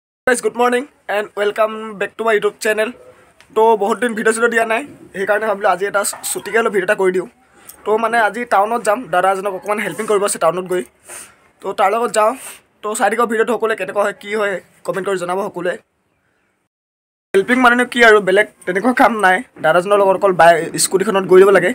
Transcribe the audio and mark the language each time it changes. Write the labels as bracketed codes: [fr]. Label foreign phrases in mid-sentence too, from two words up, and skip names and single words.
[en] guys, good morning and welcome back to my YouTube channel. [hi] तो बहुत दिन भिडिओ दिया ना [as] সেইকাৰণে ভাবিলোঁ আজি এটা ছুটিকৈ অলপ ভিডিঅ' এটা কৰি দিওঁ। তো মানে আজি টাউনত যাম, দাদা এজনক অকণমান হেল্পিং কৰিব আছে টাউনত গৈ। তো তাৰ লগত যাওঁ। তো চাই দিয়ক ভিডিঅ'টো সকলোৱে কেনেকুৱা হয় কি হয় কমেণ্ট কৰি জনাব সকলোৱে। হেল্পিং মানে কি আৰু বেলেগ তেনেকুৱা কাম নাই, দাদাজনৰ লগত অকল স্কুটিখনত গৈ দিব লাগে।